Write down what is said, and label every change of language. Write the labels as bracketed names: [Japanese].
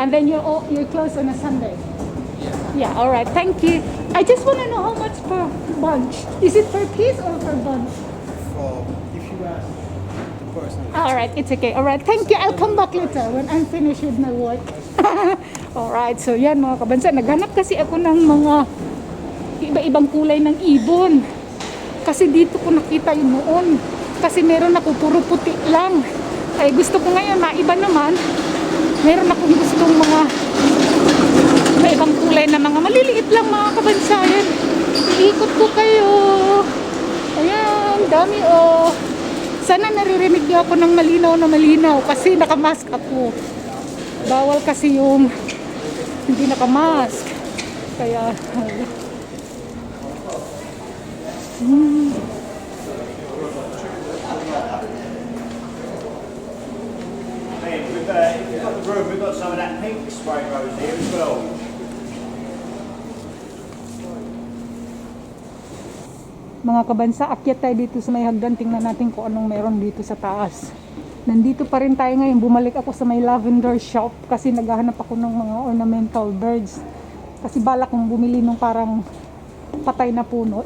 [English] And then you're closed on a Sunday. Yeah. Yeah, all right, thank you. I just want to know how much per bunch. Is it per piece or per bunch? For if you ask the person. All right, it's okay. All right, thank you. I'll come back later when I'm finished with my work. All right, so [Filipino] yan mga kabansa. Naghanap kasi ako ng mga iba-ibang kulay ng ibon. Kasi dito ko nakita yun noon. Kasi meron ako puro puti lang. Ay gusto ko ngayon, maiba naman. Meron akong gustong mga may ibang kulay na mga maliliit lang mga kabansayan. Iikot ko kayo. Ayan, dami oh. Sana naririnig niyo ako ng malinaw na malinaw kasi nakamask ako. Bawal kasi yung hindi nakamask. Kaya [English] Hey, if you've got the room, we've got some of that pink spray rose here as well. [Filipino] mga kabansa, akyat tayo dito sa may hagdan. Tingnan natin kung anong meron dito sa taas. Nandito pa rin tayo ngayon. Bumalik ako sa may lavender shop kasi naghahanap ako ng mga ornamental birds. Kasi balak kong bumili nung parang patay na puno.